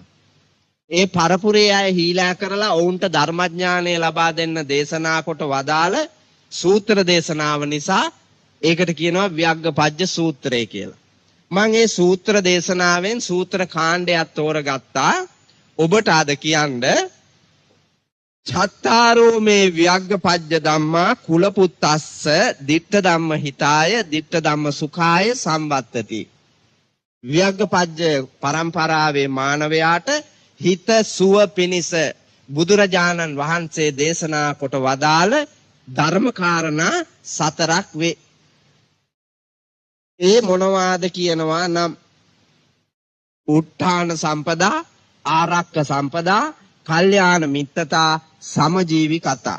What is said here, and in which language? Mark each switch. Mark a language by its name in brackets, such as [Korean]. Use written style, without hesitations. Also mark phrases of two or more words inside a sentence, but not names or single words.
[Sinhala] ඒ පරපුරේ අය හීලා කරලා ඔවුන්ට ධර්මඥානය ලබා දෙන්න දේශනා කොට වදාළ සූත්‍ර දේශනාව නිසා ඒකට කියනවා ව්‍යග්ගපජ්ජ සූත්‍රය කියලා. මම මේ සූත්‍ර දේශනාවෙන් සූත්‍ර කාණ්ඩයක් තෝරගත්තා. ඔබට අද කියන්න [Pali] චත්තාරෝ මේ ව්‍යග්ගපජ්ජ ධම්මා කුලපුත්තස්ස ditta ධම්ම හිතාය ditta ධම්ම සුඛාය සම්වත්තති. [Sinhala] ව්‍යග්ගපජ්ජ පරම්පරාවේ මානවයාට හිත සුව පිණිස බුදුරජාණන් වහන්සේ දේශනා කොට වදාළ ධර්මකාරණා 4ක් වේ. ඒ මොනවාද කියනවා නම් [Pali] උත්ථාන සම්පදා, ආරක්ක සම්පදා, කල්යාණ මිත්‍රතා, සමජීවි කතා.